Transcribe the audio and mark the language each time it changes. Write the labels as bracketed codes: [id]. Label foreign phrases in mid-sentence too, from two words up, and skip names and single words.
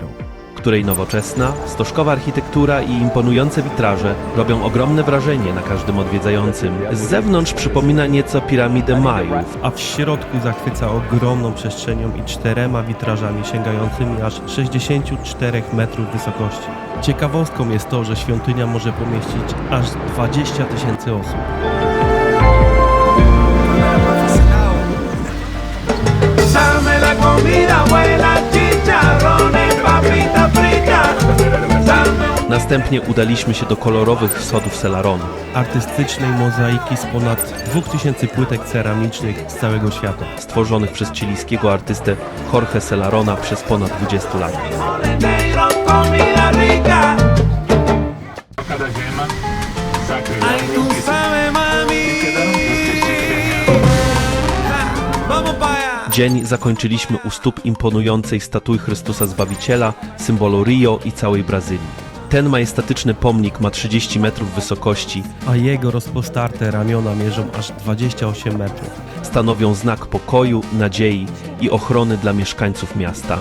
[pl] której nowoczesna, stożkowa architektura i imponujące witraże robią ogromne wrażenie na każdym odwiedzającym. Z zewnątrz przypomina nieco piramidę Majów, A w środku zachwyca ogromną przestrzenią i 4 witrażami sięgającymi aż 64 metrów wysokości. Ciekawostką jest to, że świątynia może pomieścić aż 20 000 osób. [es] Dame la comida buena, chicharrones, papitas fritas. Dame [pl] Następnie udaliśmy się do kolorowych sodów Celaronu. Artystycznej mozaiki z ponad 2000 płytek ceramicznych z całego świata. Stworzonych przez chilijskiego artystę Jorge Celarona przez ponad 20 lat. [es] negro, comida rica. Ay, tú sabes, mami. Ja, vamos pa' allá. [pl] Dzień zakończyliśmy u stóp imponującej statui Chrystusa Zbawiciela, symbolu Rio i całej Brazylii. Ten majestatyczny pomnik ma 30 metrów wysokości, A jego rozpostarte ramiona mierzą aż 28 metrów. stanowią znak pokoju, nadziei i ochrony dla mieszkańców miasta.